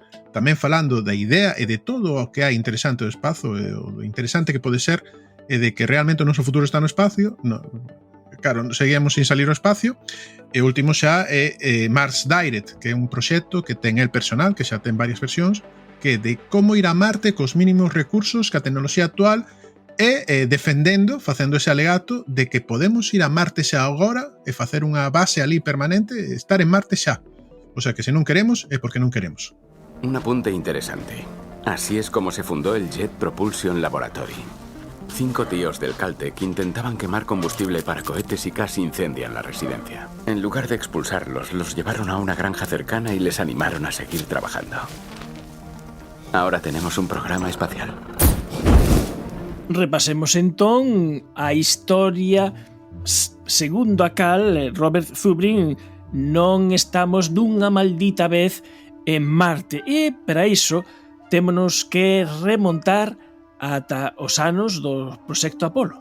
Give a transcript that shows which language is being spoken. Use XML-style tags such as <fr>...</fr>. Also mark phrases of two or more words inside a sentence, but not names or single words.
<gl>Tamén falando da idea e de todo o que hai interesante do espazo, e o interesante que pode ser, e de que realmente o noso futuro está no espacio, no, claro,</gl> <es>seguíamos sin salir</es> <gl>ao espacio, e o último xa é Mars Direct, que é un proxecto que ten el personal, que xa ten varias versións, que é de como ir a Marte cos mínimos recursos que a tecnoloxía actual e defendendo, facendo ese alegato de que podemos ir a Marte xa agora e facer unha base ali permanente, estar en Marte xa.</gl> <es>O sea</es> <gl>que se non queremos é porque non queremos.</gl> <es>Un apunte interesante. Así es como se fundó el Jet Propulsion Laboratory. 5 tíos del Caltech intentaban quemar combustible para cohetes y casi incendian la residencia. En lugar de expulsarlos, los llevaron a una granja cercana y les animaron a seguir trabajando. Ahora tenemos un programa espacial.</es> <gl>Repasemos entón a historia. Segundo a cal Robert Zubrin, non estamos dunha maldita vez en Marte, e para iso témonos que remontar ata os anos do proxecto Apolo.</gl>